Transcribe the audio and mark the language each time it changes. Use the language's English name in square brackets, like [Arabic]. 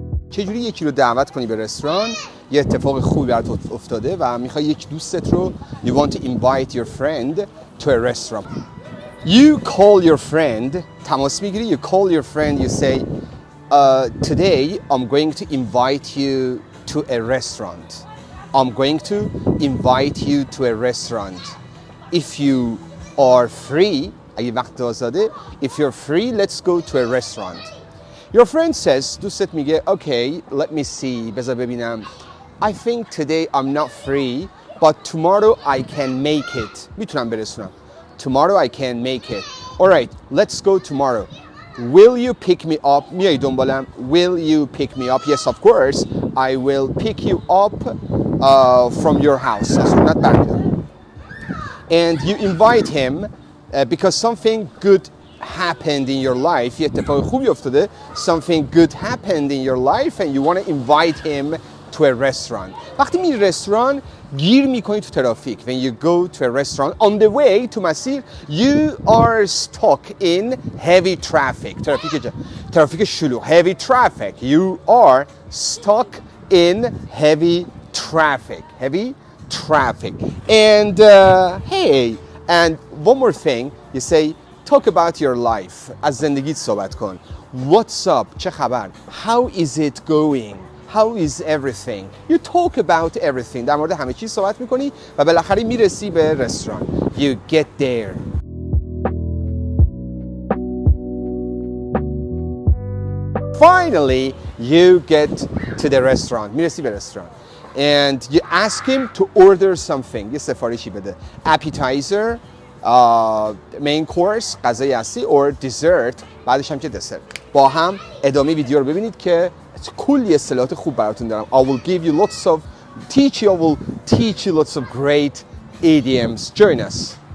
[Persian] چجوری یکی رو دعوت کنی به رستوران؟ یه اتفاق خوبی برات افتاده و میخوای یک دوستت رو [English] you want to invite your friend to a restaurant. You call your friend, [Persian] تماس میگیری, [English] you call your friend, you say today I'm going to invite you to a restaurant. I'm going to invite you to a restaurant. If you are free, [Persian] اگه وقت آزاده, [English] if you're free, let's go to a restaurant. Your friend says, [Persian] دوستت میگه, [English] okay, let me see, [Persian] بذار ببینم. [English] I think today I'm not free, but tomorrow I can make it. [Persian] میتونم برسونم. [English] Tomorrow I can make it. Alright, let's go tomorrow. Will you pick me up? [Persian] میای دنبالم. [English] Will you pick me up? Yes, of course. I will pick you up from your house. [Persian] از خونت برمیدارم. [English] And you invite him because something good happened in your life. [Persian] یه اتفاق خوبی افتاده. [English] Something good happened in your life and you want to invite him to a restaurant. [Persian] وقتی میری رستوران گیر میکنی تو ترافیک. [English] When you go to a restaurant on the way to مسیر you are stuck in heavy traffic. [Persian] ترافیک شلوغ. [English] Heavy traffic. You are stuck in heavy traffic. Heavy traffic. And hey, and one more thing, you say talk about your life. [Persian] از زندگیت صحبت کن. [English] What's up? [Persian] چه خبر? [English] How is it going? How is everything? You talk about everything. [Persian] در مورد همه چیز صحبت میکنی و بالاخره میرسی به رستوران. [English] You get there. Finally, you get to the restaurant. [Persian] میرسی به رستوران. [English] And you ask him to order something. [Persian] یه سفارشی بده. [English] Appetizer, main course, [Persian] غذای اصلی, [English] or dessert. [Persian] بعدش هم چه دسر. با هم ادامه ویدیو رو ببینید که کلی اصطلاحات خوب براتون دارم. [English] I will give you lots of, I will teach you lots of great idioms. Join us.